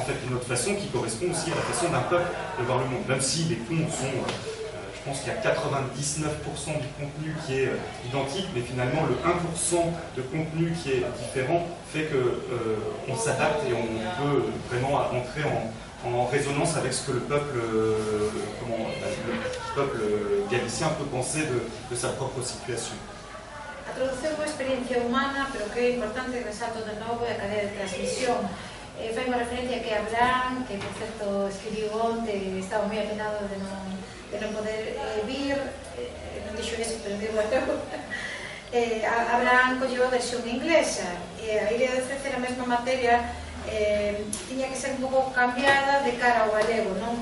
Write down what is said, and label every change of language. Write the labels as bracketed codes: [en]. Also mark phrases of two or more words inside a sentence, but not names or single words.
[fr] fait une autre façon qui correspond aussi à la façon d'un peuple de voir le monde, même si les contes sont, je pense qu'il y a 99% du contenu qui est identique, mais finalement le 1% de contenu qui est différent fait qu'on s'adapte et on peut vraiment entrer en résonance avec ce que le peuple galicien peut penser de sa propre situation. [gl] A traducción é unha experiencia humana, pero que é importante, resalto de novo, é a cadea de transmisión. Fai unha referencia que Abraham, que por certo escribiu onte, estaba moi apenado de non poder vir, non dixo eso, pero digo eu. Abraham colleu a versión inglesa, e a idea de ofrecer a mesma materia tiña que ser un pouco cambiada de cara ao galego, non?